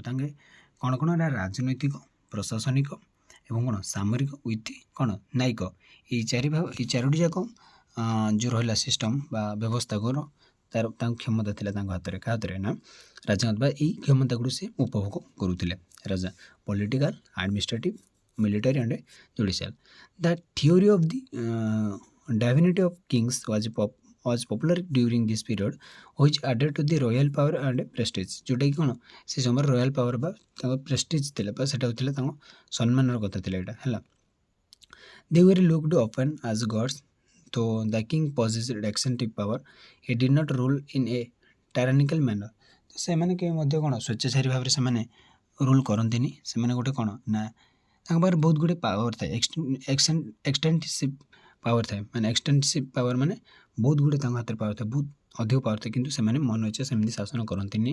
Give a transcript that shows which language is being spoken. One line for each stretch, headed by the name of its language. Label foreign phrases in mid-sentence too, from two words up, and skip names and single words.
Odia: ତାଙ୍କେ କ'ଣ ନା ରାଜନୈତିକ, ପ୍ରଶାସନିକ ଏବଂ କ'ଣ ସାମରିକ ୱିଥ୍ କ'ଣ ନ୍ୟାୟିକ, ଏଇ ଚାରୋଟି ଯାକ ଯେଉଁ ରହିଲା ସିଷ୍ଟମ୍ ବା ବ୍ୟବସ୍ଥାଙ୍କର ତାଙ୍କ କ୍ଷମତା ଥିଲା ତାଙ୍କ ହାତରେ। କାହା ହାତରେ ନା ରାଜାଙ୍କ, ବା ଏଇ କ୍ଷମତା ଗୁଡ଼ିକୁ ସେ ଉପଭୋଗ କରୁଥିଲେ ରାଜା।
English: Political, administrative, military and judicial. The theory of the divinity of kings was popular during this period which added to the royal power and prestige।
Odia: ଯେଉଁଟାକି କ'ଣ ସେ ସମୟରେ
English: royal power
Odia: ବା ତାଙ୍କ ପ୍ରେଷ୍ଟିଜ୍ ଥିଲା ବା ସେଟା ହେଉଥିଲା ତାଙ୍କ ସମ୍ମାନର କଥା ଥିଲା ଏଇଟା ହେଲା।
English: They were looked upon as gods, though the king possessed extensive power, he did not rule in a tyrannical manner।
Odia: ତ ସେମାନେ କେବେ ମଧ୍ୟ କ'ଣ ସ୍ୱେଚ୍ଛାଚାରୀ ଭାବରେ ସେମାନେ ରୁଲ୍ କରନ୍ତିନି। ସେମାନେ ଗୋଟେ କ'ଣ ନା ତାଙ୍କ ପାଖରେ ବହୁତ ଗୁଡ଼ିଏ ପାୱାର ଥାଏ,
English: extensive power
Odia: ଥାଏ। ମାନେ
English: extensive power
Odia: ମାନେ ବହୁତ ଗୁଡ଼ିଏ ତାଙ୍କ ହାତରେ ପାୱାର ଥାଏ, ବହୁତ ଅଧିକ ପାୱାର ଥାଏ, କିନ୍ତୁ ସେମାନେ ମନ ଇଚ୍ଛା ସେମିତି ଶାସନ କରନ୍ତିନି।